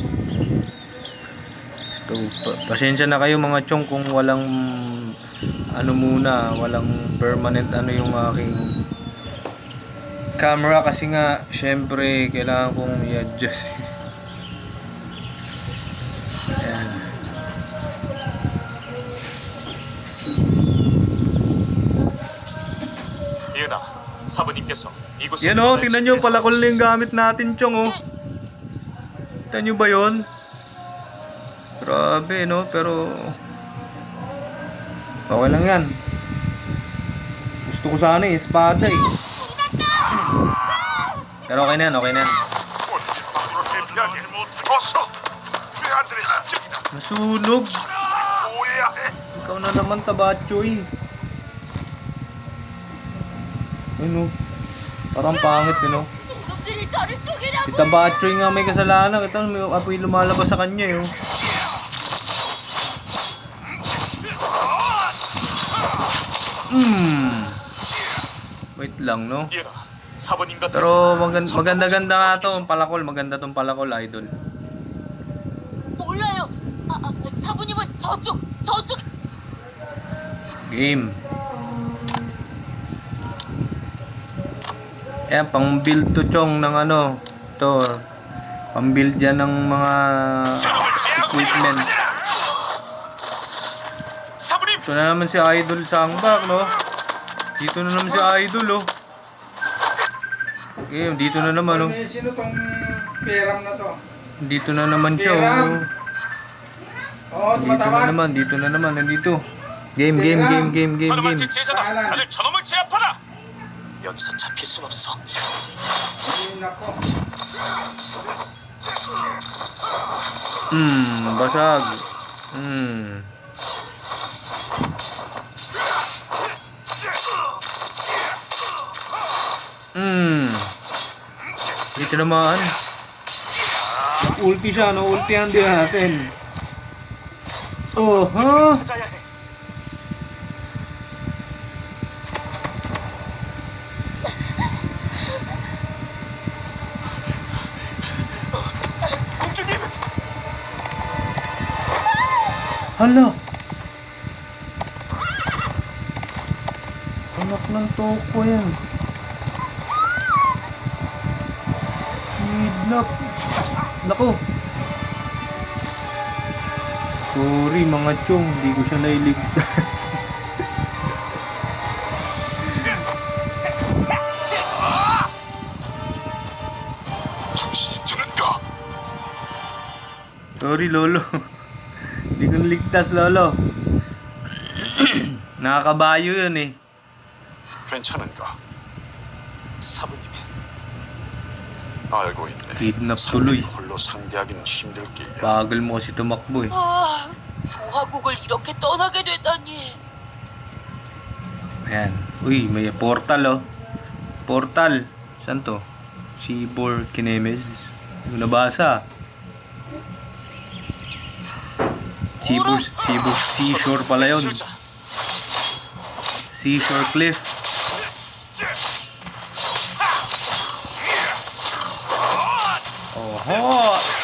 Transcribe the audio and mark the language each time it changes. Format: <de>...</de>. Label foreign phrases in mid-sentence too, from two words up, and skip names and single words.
<tl>So, pasensya na kayo mga chong kung walang ano muna, walang permanent ano yung aking camera kasi nga syempre kailangan kong i-adjust. Ayan.</tl> <ko>이은아, 사부님께서 이곳에</ko> <tl>Yan o, tingnan nyo, palakol na yung gamit natin, chong o. Tingnan nyo ba yun? Grabe no, pero okay lang yan. Gusto ko sana yung espada eh. Pero okay na yan, okay na yan. Nasunog. Ikaw na naman, Tabachoy. Ano? Parang pangit, no?</tl> <ko>이놈들이 저를 죽이려고</ko> <tl>Si Tabachoy nga may kasalanan. Ito, may apoy lumalabas sa kanya, eh. Wait lang, no?</tl> <ko>얘라, 사부님 같아서</ko> <tl>Pero maganda-ganda nga to. Palakol. maganda tong palakol, idol.</tl> <ko>몰라요. 사부님은 저쪽.</ko> <tl>Game. Ayan, pang-build to Chong ng ano. To. Pang-build yan ng mga equipment.</tl> <ko>사부님!</ko> <tl>Ito na naman si Idol Sangbak, no? Dito na naman si Idol, oh. Game, dito na naman, oh. Sino tong peram na to? Dito na naman siya, Peram. oh. Dito na naman, nandito. Game.</tl> <ko>사르마트 제자다!</ko> <tl>Paalam.</tl> <ko>다들 저놈을 제압하라! 여기서 잡힐 순 없어.</ko> <tl>Ayun ako. Basag. Dito naman. Ulti siya, no? Ultihan din natin. Oh, ha?</tl> <ko>찾아야 해. 공주님!</ko> <tl>Hala! Anak ng toko yan. Kidnap. Nako. Sorry mga chong, hindi ko siya nailigtas.</tl> <ko>정신이 드는가?</ko> <tl>Sorry lolo. Hindi ko naligtas lolo. Nakakabayo yun eh.</tl> <ko>괜찮은가? 사부님, 알고 있네.</ko> <tl>Kidnap</tl> <ko>상대를</ko> <tl>tuloy.</tl> <ko>홀로 상대하기는 힘들 게야.</ko> <tl>Bagal mo kasi tumakbo eh.</tl> <ko>공화국을 이렇게 떠나게 되다니.</ko> <tl>Ayan. Uy, may portal oh. Portal. Saan to? Seaboard Kinemes. Hindi ko nabasa. Seashore pala yun.</tl> <ko>치우자.</ko> <tl>Seashore Cliff. Oho!</tl>